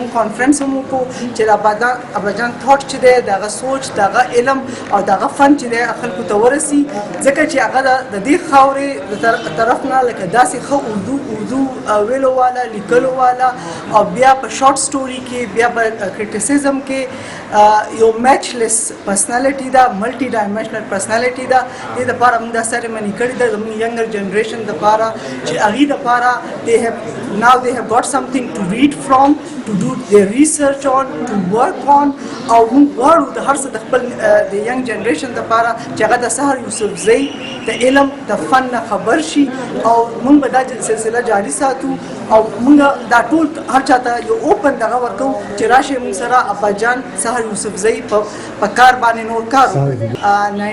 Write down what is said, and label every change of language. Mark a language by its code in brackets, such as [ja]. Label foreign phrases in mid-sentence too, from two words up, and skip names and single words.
[ps] موږ کانفرنس هم وکړو چې اباجان تھاټ چې دی دغه سوچ دغه علم او دغه فن چې دی خلکو ته ورسي ځکه چې هغه د دې خاورې طرف نه لکه داسې ښه اردو ویلو والا لیکلو والا او بیا په [en] short story [ps] کې بیا په کرټیسزم کې یو [en] matchless personality [ps] دا [en] multi dimensional personality [ps] دا دې لپاره موږ دا سیریمني کړې ده زموږ [en] younger generation [ps] لپاره چې هغې لپاره [en] now they have got something to read from, to do their research on, to work on [ps] او موږ غواړو د هر څه د خپل د [en] young generation [ps] لپاره چې هغه د سحر یوسفزی د علم د فن خبر شي او موږ به دا سلسله جاری ساتو او موږ دا ټول هر چاته یو اوپن دغه ورکو چې راشي موږ سره اباجان سحر یوسفزی په کار باندې نور کار